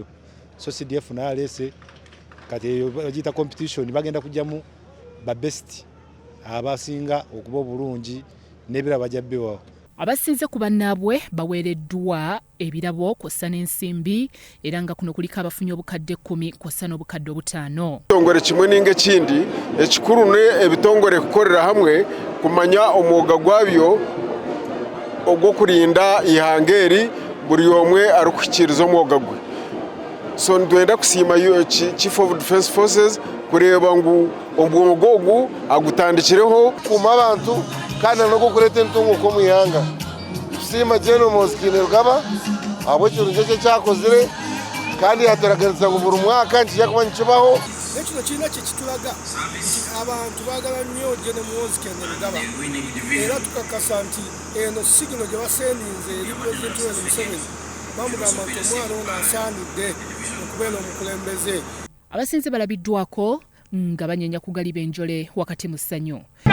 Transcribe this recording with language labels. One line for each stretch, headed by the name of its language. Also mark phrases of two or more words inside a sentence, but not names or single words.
Ganda: So CDF naye aleese kati bagiyita competition, bagenda kujjamu ba best abasinga okuba obulungi n'ebirabo bajja bbewawo. Abasinze ku bannaabwe baweereddwa ebirabo kw'ossa n'ensimbi era nga kuno kuliko abafunye obukadde 10 kw'ossa n'obukadde 5.
Nyankole: Ekitongole kimwe ninga ekindi ekikulu ebitongole kukolera hamwe kumanya omwoga gwabyo ogw'okurinda ihanga eri buli omwe arikuhikiriza omwoga gwe. So ntwenda kusiima
English: Chief of Defence Forces
Nyankole: kureba ngu omwogo ogu agutandikireho kuma abantu kandi n'okukureta entunguko mu ihanga. Tusiima General Muhoozi Kainerugaba habw'ekintu kye kyakozire kandi yateraganiza ngu buri mwaka nkijja kuba nikibaho.
Ganda: Ekyo kirina kye kitulaga nti abantu baagala nnyo General Muhoozi Kainerugaba era tukakasa nti eno sigino gye baseeninze eri Pulezidenti Yoweri Museveni bamugamba nti omwana ono asaanidde okubeera omukulembeze. Abasinze balabiddwako nga banyenya kugaliba enjole wakati mu ssanyu.